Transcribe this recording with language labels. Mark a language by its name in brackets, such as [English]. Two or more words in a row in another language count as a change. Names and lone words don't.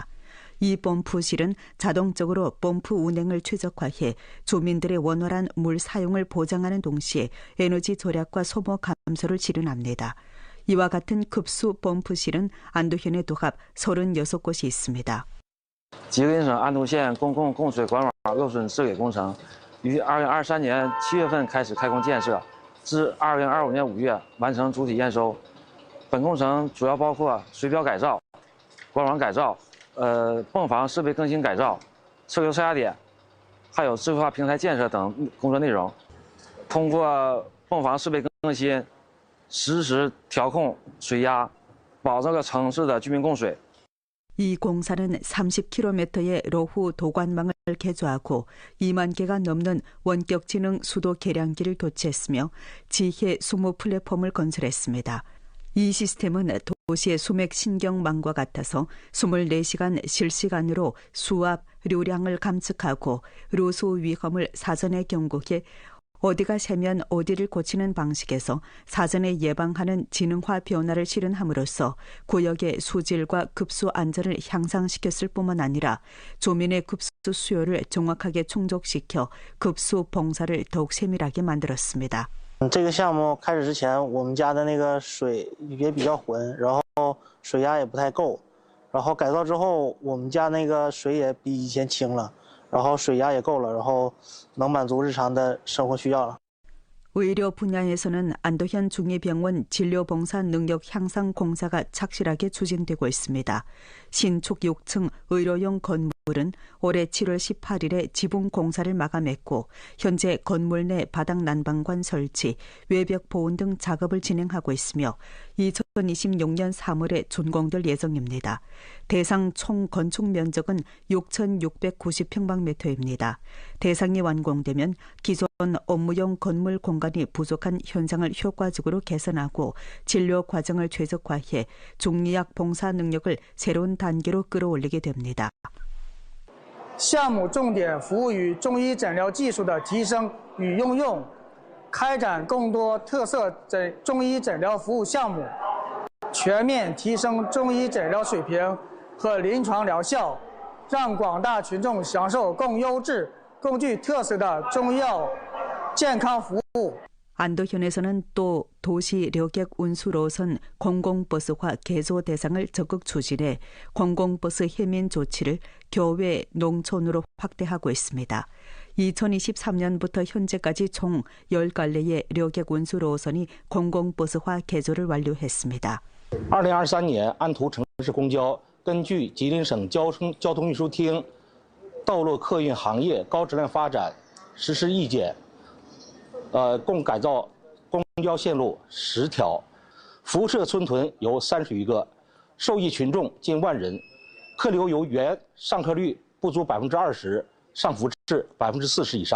[Korean] 이 펌프실은 자동적으로 펌프 운행을 최적화해 주민들의 원활한 물 사용을 보장하는 동시에 에너지 절약과 소모 감소를 실현합니다. 이와 같은 급수 펌프실은 안도현에 도합 36곳이 있습니다. [Chinese] 吉林省安都县公共供水管网漏水治理工程于2023年7月份开始开工建设，至2025年5月完成主体验收。本工程主要包括水表改造、管网改造、泵房设备更新改造、车流车压点，还有智慧化平台建设等工作内容。通过泵房设备更新，实时调控水压，保证了城市的居民供水。 [Korean] 이 공사는 30km의 로후 도관망을 개조하고 2만 개가 넘는 원격지능 수도 계량기를 교체했으며 지혜 수무 플랫폼을 건설했습니다. 이 시스템은 도시의 수맥 신경망과 같아서 24시간 실시간으로 수압, 류량을 감측하고 로수 위험을 사전에 경고해 어디가 새면 어디를 고치는 방식에서 사전에 예방하는 지능화 변화를 실현함으로써 구역의 수질과 급수 안전을 향상시켰을 뿐만 아니라 주민의 급수 수요를 정확하게 충족시켜 급수 봉사를 더욱 세밀하게 만들었습니다. [Chinese] 这个项目开始之前，我们家的那个水也比较浑，然后水压也不太够，然后改造之后，我们家那个水也比以前清了。然后水压也够了，然后能满足日常的生活需要了。 [Korean] 의료 분야에서는 안도현 중의병원 진료봉사 능력 향상 공사가 착실하게 추진되고 있습니다. 신축 6층 의료용 건물은 올해 7월 18일에 지붕 공사를 마감했고 현재 건물 내 바닥 난방관 설치, 외벽 보온 등 작업을 진행하고 있으며 2026년 3월에 준공될 예정입니다. 대상 총 건축 면적은 6,690평방미터입니다. 대상이 완공되면 기존 업무용 건물 공간이 부족한 현상을 효과적으로 개선하고 진료 과정을 최적화해 중의학 봉사 능력을 새로운 단계로 끌어올리게 됩니다. [Chinese] 项目重点服务于中医诊疗技术的提升与应用，开展更多特色中医诊疗服务项目，全面提升中医诊疗水平和临床疗效，让广大群众享受更优质、更具特色的中医药健康服务。 [Korean] 안도현에서는 또 도시 려객 운수 노선 공공버스화 개조 대상을 적극 추진해 공공버스 해민 조치를 교외 농촌으로 확대하고 있습니다. 2023년부터 현재까지 총 10갈래의 려객 운수 노선이 공공버스화 개조를 완료했습니다. [Chinese] 2023 年安图城市公交根据吉林省交通运输厅道路客运行业高质量发展实施意见 共改造公交线路10条，辐射村屯有30余个，受益群众近1万人，客流由原上客率不足20%上浮至40%以上。